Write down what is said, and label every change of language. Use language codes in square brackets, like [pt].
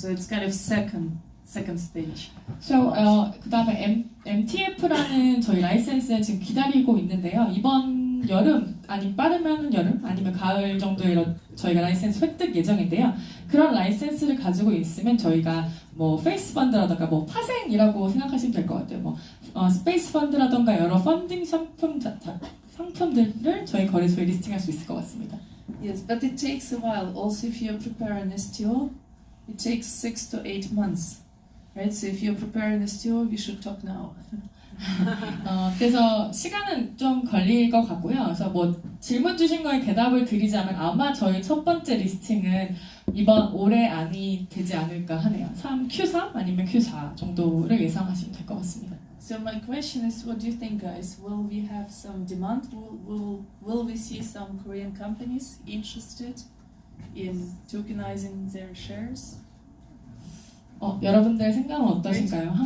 [en] So it's kind of second stage. [ko] So 그다음에 MTF라는 저희 라이센스는 지금 기다리고 있는데요. 이번 여름 빠르면 여름 아니면 가을 정도에 저희가 라이센스 획득 예정인데요. 그런 라이센스를 가지고 있으면 저희가 뭐 페이스 펀드라던가 뭐 파생이라고 생각하시면 될 것 같아요. 스페이스 펀드라던가 여러 펀딩 상품들을 저희 거래소에 리스팅할 수 있을 것 같습니다. [en] Yes, but it takes a while. Also, if you prepare an STO, it takes 6 to 8 months, right? So if you're preparing an STO, we should talk now. [ko] 그래서 시간은 좀 걸릴 것 같고요. 그래서 뭐 질문 주신 거에 대답을 드리자면 아마 저희 첫 번째 리스팅은 이번 올해 안이 되지 않을까 하네요. Q3 아니면 Q4 정도를 예상하시면 될 것 같습니다. [en] So my question is, what do you think, guys? Will we have some demand? Will we see some Korean companies interested in tokenizing their shares? [ko] 여러분들 생각은 어떠신가요?